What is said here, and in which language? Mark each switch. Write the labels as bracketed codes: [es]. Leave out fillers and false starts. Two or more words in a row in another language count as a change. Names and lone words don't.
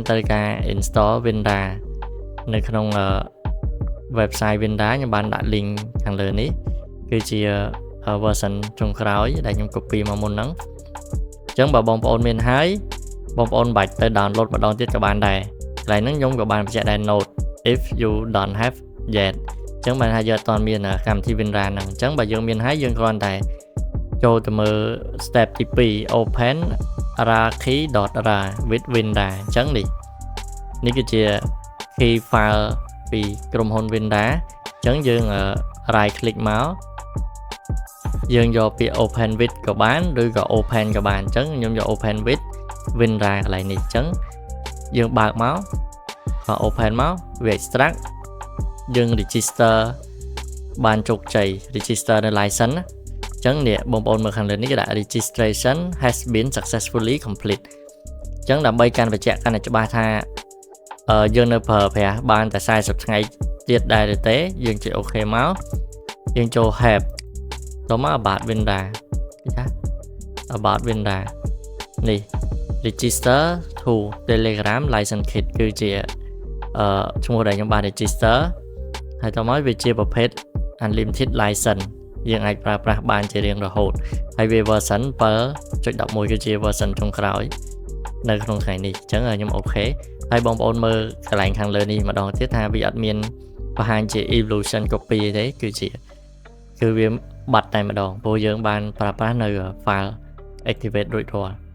[km] ត្រូវការ install Winra នៅក្នុង website Winra ខ្ញុំបានដាក់ link ខាងលើនេះគឺជា version ចុងក្រោយដែលខ្ញុំ copy មកមុនហ្នឹងអញ្ចឹងបើបងប្អូនមានហើយបងប្អូនបាច់ទៅ download ម្ដងទៀតក៏បានដែរកន្លែងហ្នឹងខ្ញុំក៏បានបញ្ជាក់ដែរ [en] note if you don't have yet [km] អញ្ចឹងបានថាយើងអត់ទាន់មានកម្មវិធី Winra ហ្នឹងអញ្ចឹងបើយើងមានហើយយើងគ្រាន់តែ ចូលទៅមើល step ទី2 [en] open araki.ra with winda [km] អញ្ចឹងនេះគឺជា [en] key file [km] ពីក្រុមហ៊ុន winda អញ្ចឹងយើង [en] right click [km] មកយើងយកពាក្យ [en] open with [km] ក៏បានឬក៏ open ក៏បានអញ្ចឹងខ្ញុំយក [en] open with winra [km] កន្លែងនេះអញ្ចឹងយើងបើកមកក៏ open មកវា extract យើង register បានជោគជ័ យ register នៅ license ណាអញ្ចឹងនេះបងប្អូនមើលខាងលើនេះគេដាក់ [en] registration has been successfully complete [km] អញ្ចឹងដើម្បីកាន់បញ្ជាក់កាន់តែច្បាស់ថាយើងនៅប្រើប្រាស់បានតែ40ថ្ងៃទៀតដែរឬទេយើងចុច OK មកយើងចូល help តមក [en] about winda [km] ចា [en] about winda [km] នេះ [en] register to telegram license kit [km] គឺជាឈ្មោះដែលខ្ញុំបាន register ហើយតមកវាជាប្រភេទ [en] unlimited license [km] យើងអាចប្រើប្រាស់បានជារៀងរហូតហើយវា version 7.11 គឺជា version ចុងក្រោយនៅក្នុងថ្ងៃនេះអញ្ចឹងខ្ញុំអូខេហើយបងប្អូនមើលកន្លែងខាងលើនេះម្ដងទៀតថាវាអត់មានបង្ហាញជា [en] evolution copy [km] ទេគឺវាបាត់តែម្ដងព្រោះយើងបានប្រើប្រាស់នៅ [en] file activate [km] រួចរាល់